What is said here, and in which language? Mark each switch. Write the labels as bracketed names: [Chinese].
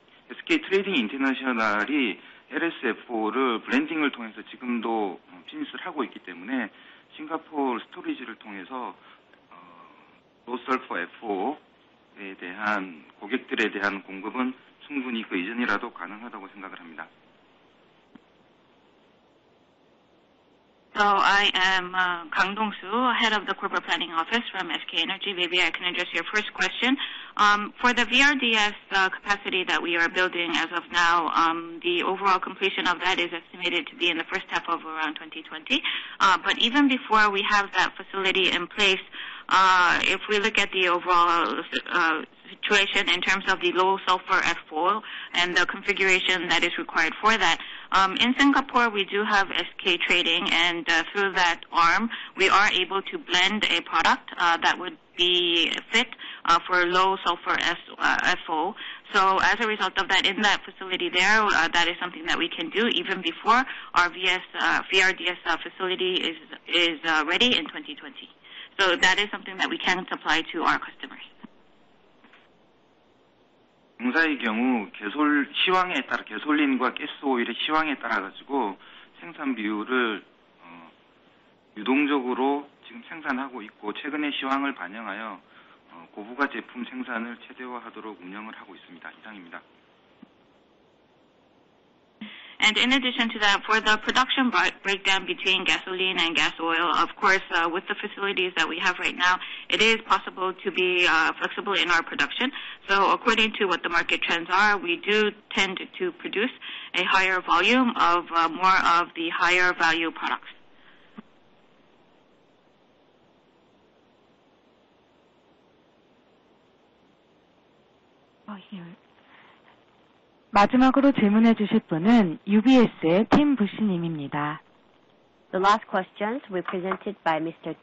[Korean] SK 트레이딩 인터내셔널이 LSFO를 블렌딩을 통해서 지금도 비즈니스를 하고 있기 때문에 싱가포르 스토리지를 통해서 로설퍼 FO에 대한 고객들에 대한 공급은 충분히 그 이전이라도 가능하다고 생각을 합니다. [English] So I am Kang Dong-soo, head of the corporate planning office from SK Energy. Maybe I can address your first question. For the VRDS capacity that we are building as of now, the overall completion of that is estimated to be in the first half of around 2020. But even before we have that facility in place, if we look at the overall situation in terms of the low sulfur F4 and the configuration that is required for that, in Singapore we do have SK Trading, and through that arm we are able to blend a product that would be fit for low sulfur FO. So as a result of that, in that facility there, that is something that we can do even before our VRDS facility is ready in 2020. So that is something that we can supply to our customers. [Korean] 공사의 경우 시황에 따라 개솔린과 가스오일의 시황에 따라 가지고 생산 비율을 유동적으로 지금 생산하고 있고, 최근의 시황을 반영하여 고부가 제품 생산을 최대화하도록 운영을 하고 있습니다. 이상입니다. [English] And in addition to that, for the production breakdown between gasoline and gas oil, of course, with the facilities that we have right now, it is possible to be flexible in our production. So according to what the market trends are, we do tend to produce a higher volume of more of the higher value products. [Korean] 마지막으로 질문해 주실 분은 UBS의 팀 부시님입니다. [English] The last questions were presented by Mr.